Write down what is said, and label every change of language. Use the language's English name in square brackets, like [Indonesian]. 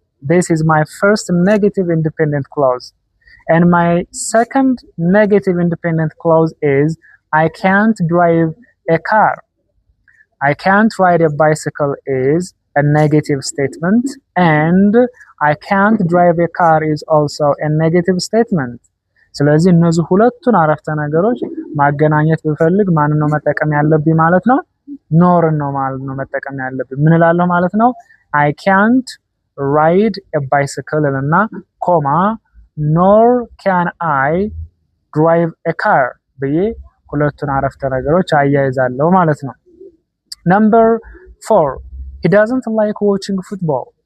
[English] This is my first negative independent clause. And my second negative independent clause is I can't drive a car. I can't ride a bicycle is a negative statement, and I can't drive a car is also a negative statement. [Amharic] ስለዚህ እነዚህ ሁለቱን አረፍተ ነገሮች ማገናኘት ብፈልግ ማንን ነው መጠቀም ያለብኝ ማለት ነው? ኖርን ነው ማለት ነው መጠቀም ያለብኝ። ምን እላለሁ ማለት ነው? [English] I can't ride a bicycle [Amharic] እና ኮማ [English] nor can I drive a car [Amharic] ብዬ ሁለቱን አረፍተ ነገሮች አያይዛለሁ ማለት ነው። [English] Number 4, he doesn't like watching football.